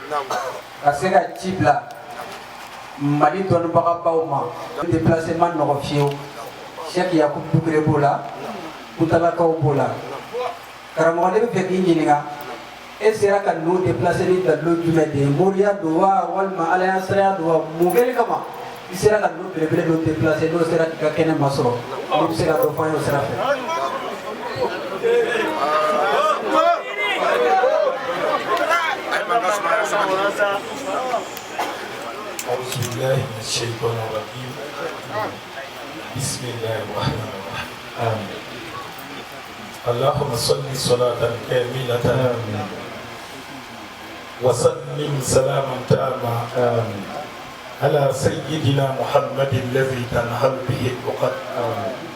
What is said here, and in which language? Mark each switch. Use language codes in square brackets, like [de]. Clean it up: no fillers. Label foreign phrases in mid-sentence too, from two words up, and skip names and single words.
[bm] Ka se ka ci bila Mali dɔnnibagabaw ma déplacement nɔgɔ fiyewu Cheikh Yakubu Dukure b'o la Kutalakaw b'o la karamɔgɔ ne bɛ fɛ k'i ɲininka e sera ka ninnu déplacer ni dalilo jumɛn de ye moriya don wa walima alayansaraya don wa mun kɛli kama i sera ka ninnu belebele dɔ déplacer n'o sera k'i ka kɛnɛ masɔrɔ ne bɛ se ka dɔ fɔ an ye o sira fɛ. [ar] أعوذ بالله من الشيطان الرجيم بسم الله الرحمن الرحيم آمين اللهم صل صلاة كاملة آمين وسلم سلاما تاما آمين على سيدنا محمد الذي تنحل به العقد آمين